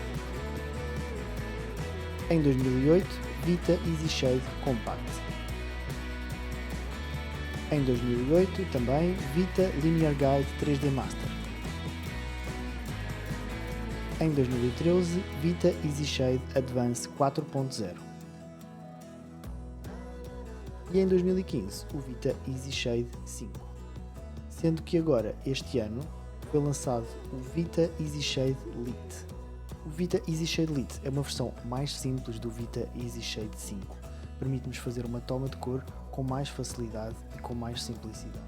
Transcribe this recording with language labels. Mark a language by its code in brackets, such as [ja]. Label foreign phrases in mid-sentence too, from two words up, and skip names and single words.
[pt] Em 2008, Vita Easy Shade Compact. Em 2008, também Vita Linear Guide 3D Master. Em 2013, Vita Easy Shade Advance 4.0. E em 2015, o Vita Easy Shade 5. Sendo que agora, este ano, foi lançado o Vita Easy Shade Lite. O Vita Easy Shade Lite é uma versão mais simples do Vita Easy Shade 5. Permite-nos fazer uma toma de cor com mais facilidade e com mais simplicidade.